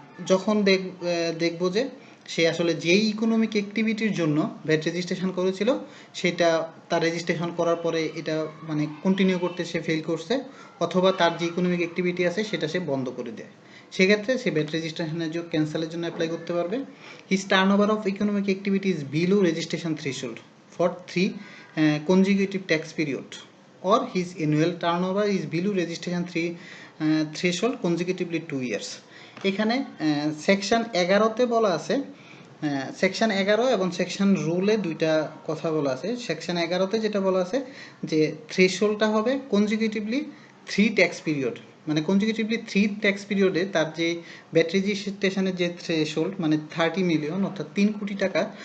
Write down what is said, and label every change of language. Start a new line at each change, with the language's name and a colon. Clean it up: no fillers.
Bangla: যখন দেখব যে সে আসলে যেই ইকোনমিক অ্যাক্টিভিটির জন্য ভ্যাট রেজিস্ট্রেশন করেছিল সেটা তার রেজিস্ট্রেশন করার পরে এটা মানে কন্টিনিউ করতে সে ফেল করছে, অথবা তার যে ইকোনমিক অ্যাক্টিভিটি আছে সেটা সে বন্ধ করে দেয়, সেক্ষেত্রে সে ভ্যাট রেজিস্ট্রেশনের জন্য ক্যান্সেলের জন্য অ্যাপ্লাই করতে পারবে।
English: His turnover of economic activity is below registration threshold for 3 consecutive tax period, or his annual turnover is below registration 3 threshold consecutively 2 years.
Bangla: এখানে সেকশন 11-তে বলা আছে, সেকশন 11 এবং সেকশন রুলে দুইটা কথা বলা আছে। সেকশন 11-তে যেটা বলা আছে যে থ্রেশহোল্ডটা হবে কনজিকিউটিভলি 3 ট্যাক্স পিরিয়ড, মানে কনজিকিউটিভলি 3 ট্যাক্স পিরিয়ডে তার যে ভ্যাট রেজিস্ট্রেশনের যে থ্রেশহোল্ড মানে 30 মিলিয়ন অর্থাৎ 3 কোটি টাকা